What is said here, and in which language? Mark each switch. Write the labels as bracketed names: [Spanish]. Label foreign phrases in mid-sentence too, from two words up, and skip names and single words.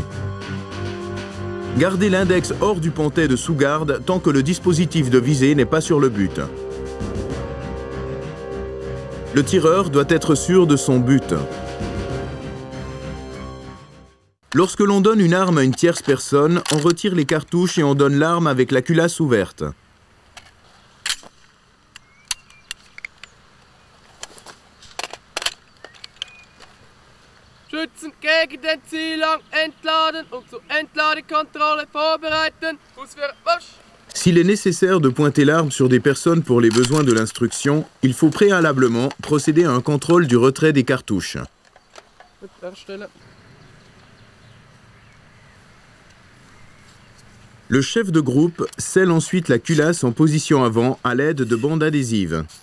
[French] Gardez l'index hors du pontet de sous-garde tant que le dispositif de visée n'est pas sur le but. Le tireur doit être sûr de son but. Lorsque l'on donne une arme à une tierce personne, on retire les cartouches et on donne l'arme avec la culasse ouverte. [German] Schützen gegen den Zielgang entladen und zur Entladekontrolle vorbereiten. Ausführen, marsch! [French] S'il est nécessaire de pointer l'arme sur des personnes pour les besoins de l'instruction, il faut préalablement procéder à un contrôle du retrait des cartouches. Le chef de groupe scelle ensuite la culasse en position avant à l'aide de bandes adhésives.